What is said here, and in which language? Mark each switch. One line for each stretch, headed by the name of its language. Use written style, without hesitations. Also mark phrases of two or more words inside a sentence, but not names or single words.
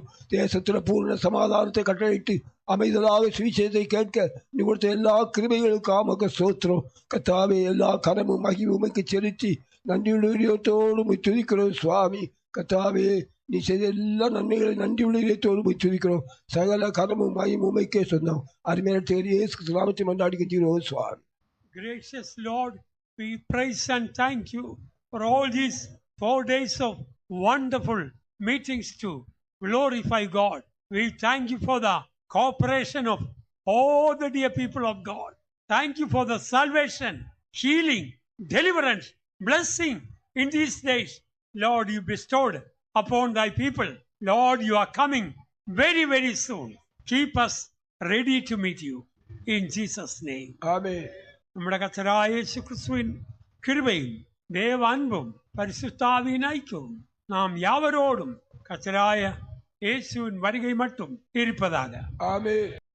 Tamil: தேசத்துல பூர்ண சமாதானத்தை கட்டளையிட்டு அமைதலாக சுவிசேஷத்தை கேட்க நீ கொடுத்த எல்லா கிருபைகளுக்காக சோத்திரம். கர்த்தாவே, எல்லா கனமும் மகிமைக்கு செலுத்தி நன்றியுள்ளத்தோடு துதிக்கிறோம் சுவாமி. கர்த்தாவே, நீ செய்த எல்லா நன்மைகளை நன்றியுள்ளத்தோடு துதிக்கிறோம். சகல கனமும் மகிமைக்கே சொந்தம். அருமையான தேடி இயேசு நாமத்தை மன்றாடி கெஞ்சுகிறோம் சுவாமி.
English: Gracious Lord, we praise and thank you for all these 4 days of wonderful meetings to glorify God. We thank you for the cooperation of all the dear people of God. Thank you for the salvation, healing, deliverance, blessing in these days. Lord, you bestowed upon thy people. Lord, you are coming very, very soon. Keep us ready to meet you. In Jesus' name. Amen.
Tamil: நம்முடைய கர்த்தராகிய இயேசு கிறிஸ்துவின் கிருபையும் தேவ அன்பும் பரிசுத்தாவியின் ஐக்கியமும் நாம் யாவரோடும் கர்த்தராகிய இயேசுவின் வருகை மட்டும் இருப்பதாக. ஆமென்.